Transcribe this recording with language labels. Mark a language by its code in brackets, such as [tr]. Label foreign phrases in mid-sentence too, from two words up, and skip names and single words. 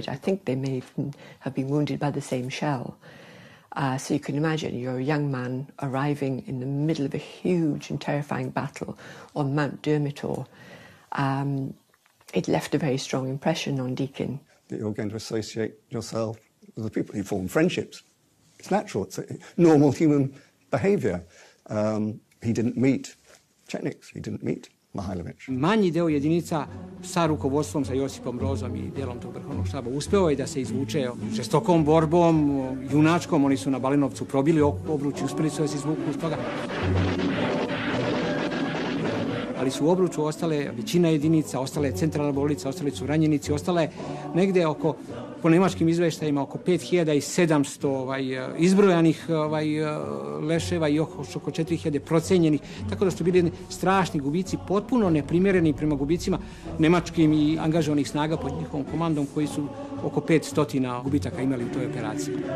[en] I think they may have been wounded by the same shell. So you can imagine, you're a young man arriving in the middle of a huge and terrifying battle on Mount Dermitor. It left a very strong impression on Deacon. You're going to associate yourself with the people. You form friendships. It's natural. It's a normal human behavior. He didn't meet Chetniks. He didn't meet Mihailović. [sr] Manji deo jedinica sa rukovodstvom, sa Josipom Brozom i delom tog vrhovnog štaba uspeo je da se izvuče žestokom borbom, junačkom. Oni su na Balinovcu probili obruč i uspeli su da se izvuku iz toga. Ali su u obruču ostale većina jedinica, ostale centralna bolnica, ostali su ranjenici, ostale negde oko, po nemačkim izveštajima, oko 5700 izbrojanih leševa i oko 4000 procenjenih, tako da su bili strašni gubici, potpuno neprimjereni prema gubicima nemačkim i angažovanih snaga pod njihovom komandom, koji su oko 500 gubitaka imali u toj operaciji.